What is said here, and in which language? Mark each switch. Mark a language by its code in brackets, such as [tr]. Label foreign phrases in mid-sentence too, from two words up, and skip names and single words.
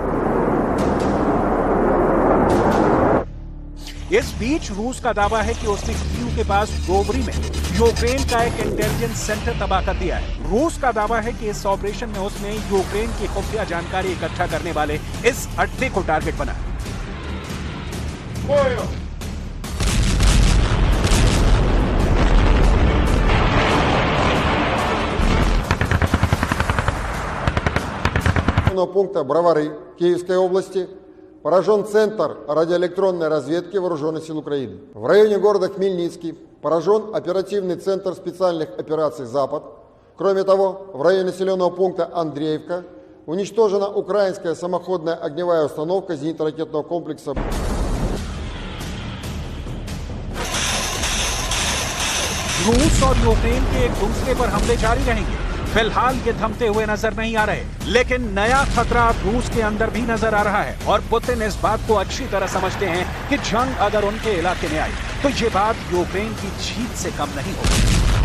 [hi] इस बीच रूस का दावा है कि उसने कीव के पास डोबरी में यूक्रेन का एक [en] intelligence center [hi] तबाह कर दिया है। रूस का दावा है कि इस ऑपरेशन में उसने यूक्रेन की खुफिया जानकारी इकट्ठा करने वाले इस अड्डे को टारगेट बनाया। [ru] пункта Бровары Киевской области поражен Центр радиоэлектронной разведки Вооруженных сил Украины. В районе города Хмельницкий поражен оперативный центр специальных операций «Запад». Кроме того, в районе населенного пункта Андреевка уничтожена украинская самоходная огневая установка зенитно-ракетного комплекса. [hi] रूस और यूक्रेन के एक दूसरे पर हमले जारी रहेंगे। फिलहाल ये थमते हुए नजर नहीं आ रहे, लेकिन नया खतरा रूस के अंदर भी नजर आ रहा है और पुतिन इस बात को अच्छी तरह समझते हैं कि जंग अगर उनके इलाके में आई तो ये बात यूक्रेन की जीत से कम नहीं होगी।